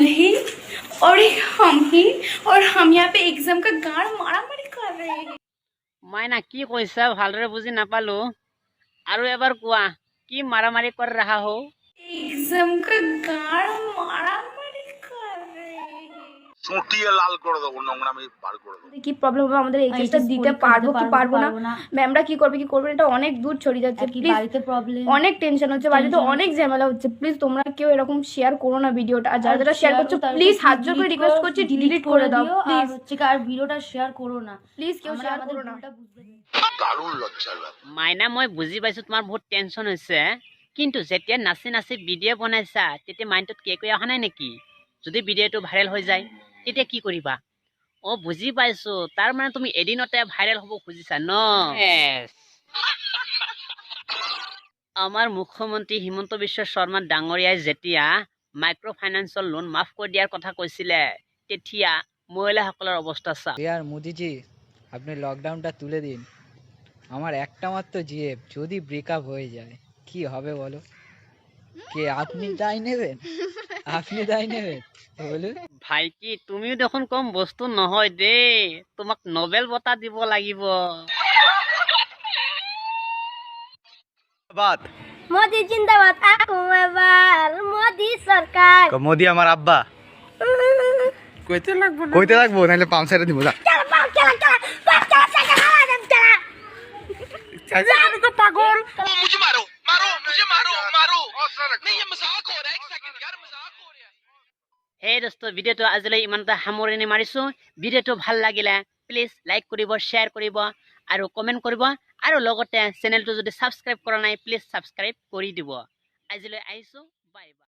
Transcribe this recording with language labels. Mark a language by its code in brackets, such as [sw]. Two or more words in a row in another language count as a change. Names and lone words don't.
[hi] है और हम यहाँ पे एग्जाम का गाड़ मारामारी कर रहे हैं [as] মাইনা কি কৈছা ভালদৰে বুজি নাপালো আৰু এবাৰ কোৱা কি মাৰামাৰি কৰি [hi] रहा हो एग्जाम का गाड़ मारामारी कर रहे हैं [bn] চুটিয়ে লাল করে দেবো নোংরামি বার করে দেবো কি প্রবলেম হবে আমাদের এই কেসটা দিতে পারবো কি পারবো না ম্যামরা কি করবে এটা অনেক দূর ছড়িয়ে যাচ্ছে প্লিজ বাড়িতে প্রবলেম অনেক টেনশন হচ্ছে বাড়িতে অনেক ঝামেলা হচ্ছে প্লিজ তোমরা কেউ এরকম শেয়ার করো না ভিডিওটা আর যারা শেয়ার করছো প্লিজ হাত জোর করে রিকোয়েস্ট করছি ডিলিট করে দাও প্লিজ হচ্ছে আর ভিডিওটা শেয়ার করো না প্লিজ কেউ শেয়ার করো না দারুণ লজ্জার ব্যাপার [as] মাইনা মই বুজি পাইছো তোমাৰ বহুত টেনচন হৈছে কিন্তু যেতিয়া নাচি নাচি ভিডিঅ' বনাইছা তেতিয়া মাইণ্ডত কে কৈ অহা নাই নেকি যদি ভিডিঅ'টো ভাইৰেল হৈ যায় তেতিয়া কি কৰিবা অ বুজি পাইছো তাৰ মানে তুমি এদিনতে ভাইৰেল হ'ব খুজিছা ন আমাৰ মুখ্যমন্ত্ৰী হিমন্ত বিশ্ব শৰ্মা ডাঙৰীয়াই যেতিয়া [en] micro finance [as] লোন মাফ কৰি দিয়াৰ কথা কৈছিলে তেতিয়া মহিলাসকলৰ অৱস্থা চা [bn] यार मोदी जी আপনি লকডাউনটা তুলে দিন আমার একটা মাত্র জিএফ যদি ব্রেকআপ হয়ে যায় কি হবে বলো কে আপনি দায় নেবেন বলুন [as] ভাইটি তুমিও দেখোন কম বস্তু নহয় দেই তোমাক নোবেল বঁটা দিব লাগিব বাত [hi] मोदी जिंदाबाद अबकी बार मोदी सरकार [bn] মোদি আমার আব্বা কইতে লাগবো নাহলে পামসারে দিব যা [hi] पागल मुझे मारो मारो नहीं ये मजाक हो रहा है एक सेकंड यार मजाक हो रहा है [as] হে দোস্ত ভিডিঅ'টো আজিলৈ ইমানটা সামৰণি মাৰিছো ভিডিঅ'টো ভাল লাগিলে প্লিজ লাইক কৰিব শ্বেয়াৰ কৰিব আৰু কমেণ্ট কৰিব আৰু লগতে চেনেলটো যদি ছাবস্ক্ৰাইব কৰা নাই প্লিজ ছাবস্ক্ৰাইব কৰি দিব আজিলৈ আহিছো বাই বাই